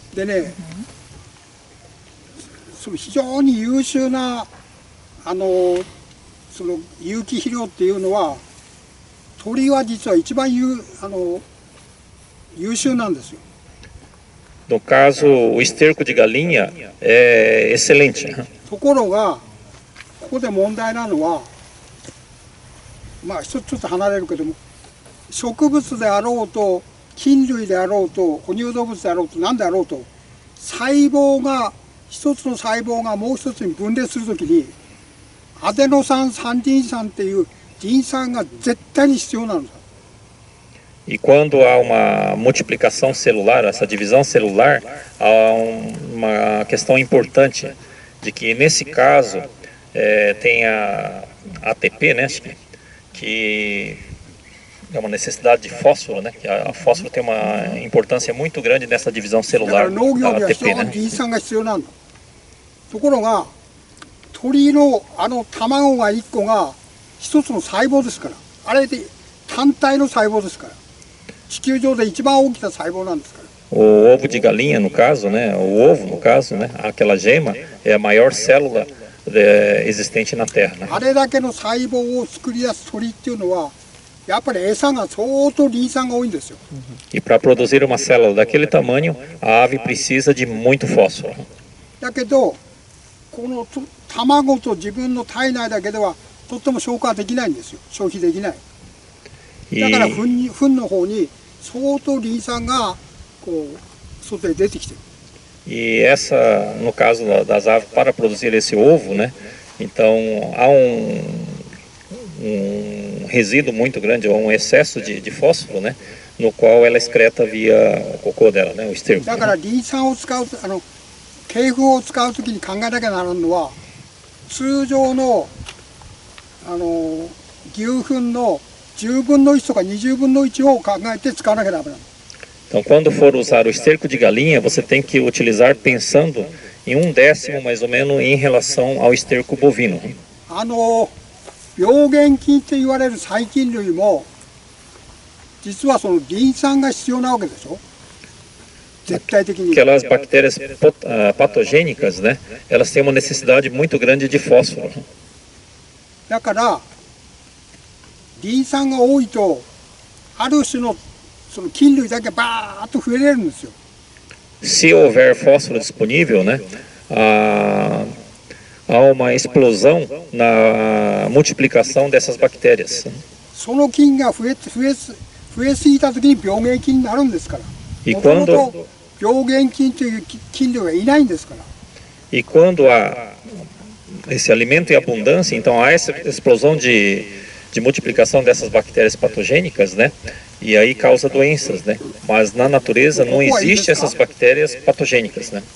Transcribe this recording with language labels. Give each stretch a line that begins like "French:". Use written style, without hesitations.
Japanese: でね、その非常に優秀なその有機肥料っていうのは、鳥は実は一番優秀なんですよ。
Portuguese: No caso, o esterco de galinha é excelente.
Japanese: ところがここで問題なのは、ちょっと離れるけども、植物であろうと菌類であろうと哺乳動物であろうと何であろうと、細胞が一つの細胞がもう一つに分裂するときにアデノ酸三リン酸っていうリン酸が絶対に必要なんです。
Portuguese: E quando há uma multiplicação celular, essa divisão celular, há uma questão importante de que nesse caso tem a ATP, né, que é uma necessidade de fósforo, né, que a fósforo tem uma importância muito grande nessa divisão celular da ATP, né?
Japanese: リン酸が必要なんだ。ところが鳥の卵が1個が一つの細胞ですから、あれで単体の細胞ですから。地球上で一番大きな細胞なんですから。
Portuguese: O ovo de galinha, no caso, né, o ovo, no caso, né, aquela gema é a maior célula existente na Terra, né?
Japanese: あれだけの細胞を作り出す鳥っていうのは、やっぱり餌が相当リン酸が多いんですよ。
Portuguese: E para produzir uma célula daquele tamanho, a ave precisa de muito fósforo.
Japanese: だけど、この卵と自分の体内だけではとっても消化できないんですよ。消費できない。だから糞の方に 相当リン酸がこう外へ出てきてる。
Portuguese: E essa, no caso das aves, para produzir esse ovo, né? Então há um resíduo muito grande, ou um excesso de fósforo, né? No qual ela excreta via o cocô dela, né? O esterco.
Japanese: だからリン酸を使う鶏糞を使うときに考えなきゃならんのは、通常の牛糞の 10分の1とか20分の1を考えて使わなきゃダメなの。
Portuguese: Então, quando for usar o esterco de galinha, você tem que utilizar pensando em 1/10 mais ou menos em relação ao esterco bovino.
Japanese: 病原菌って言われる細菌類も実はそのリン酸が必要なわけでしょ。絶対的に。
Portuguese: Aquelas bactérias patogênicas, né? Elas têm uma necessidade muito grande de fósforo.
Japanese: だからリン酸が多いとある種のその菌類だけバーッと増えれるんですよ。
Portuguese: Se houver fósforo disponível, né, há uma explosão na multiplicação dessas bactérias.
Japanese: その菌が増増えすぎた時に病原菌になるんですから。
Portuguese: E
Japanese: もとも
Portuguese: quando
Japanese: と病原菌という菌類はいないんですから。
Portuguese: E quando há esse alimento em abundância, então há essa explosão de multiplicação dessas bactérias patogênicas, né? E aí causa doenças, né? Mas na natureza não existe essas bactérias patogênicas, né?